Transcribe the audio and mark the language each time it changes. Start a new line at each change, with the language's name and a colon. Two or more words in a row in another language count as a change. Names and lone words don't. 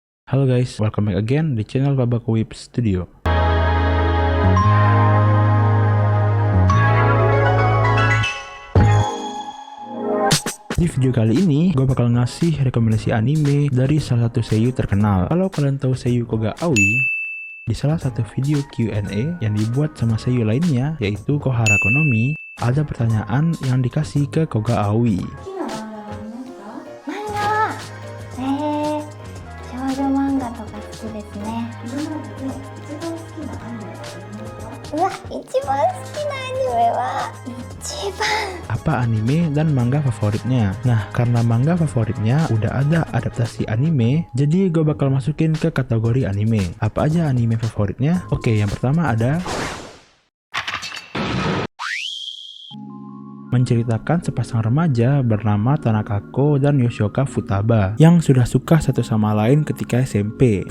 Indonesian: Halo guys,
English: welcome back again
Indonesian: di channel Babako Whip Studio. Di video kali ini, gue bakal ngasih rekomendasi anime dari salah satu seiyuu terkenal. Kalau kalian tahu seiyuu Koga Aoi, di salah satu video Q&A yang dibuat sama seiyuu lainnya, yaitu Kohara Konomi, ada pertanyaan yang dikasih ke Koga Aoi.
Japanese: 少女漫画とか好きですね。うわ、一番好きなアニメは一番
Indonesian: Apa anime dan manga favoritnya? Nah, karena manga favoritnya udah ada adaptasi anime, jadi gue bakal masukin ke kategori anime. Apa aja anime favoritnya? Oke, yang pertama ada menceritakan sepasang remaja bernama Tanakako dan Yoshioka Futaba yang sudah suka satu sama lain ketika SMP.